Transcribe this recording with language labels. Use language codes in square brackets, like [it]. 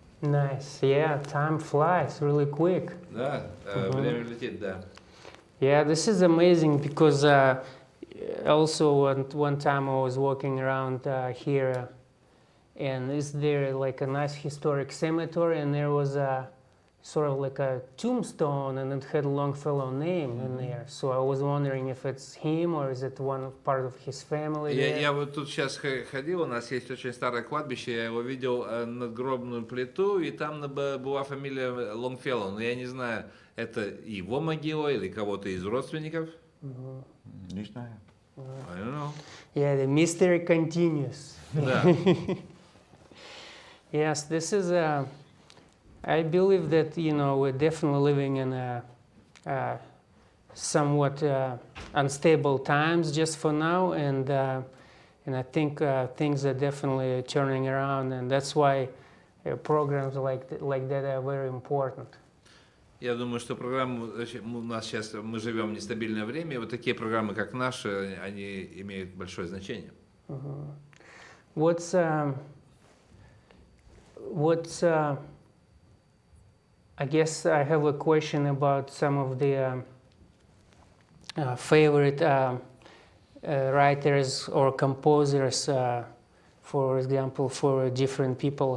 [en] Nice. Yeah, time flies really quick. [ru] Да, время летит, да. [en] Yeah, this is amazing because also one time I was walking around here, and is there like a nice historic cemetery, and there was a sort of like a tombstone, and it had Longfellow name in there. So I was wondering if it's him or is it one part of his family. [ru] Я вот тут сейчас ходил, у нас есть очень старое кладбище, я его видел надгробную плиту, и там была фамилия Longfellow, но я не знаю, это его могила или кого-то из родственников. Не знаю. [en] I don't know. Yeah, the mystery continues. [ru] Да. [en] Yes, this is a. I believe that we're definitely living in a somewhat unstable times just for now, and I think things are definitely turning around, and that's why programs like that are very important. [ru] Я думаю, что программы у нас сейчас, мы живем в нестабильное время, и вот такие программы, как наши, они имеют большое значение. [en] What's I guess I have a question about some of the favorite writers or composers, for example, for different people.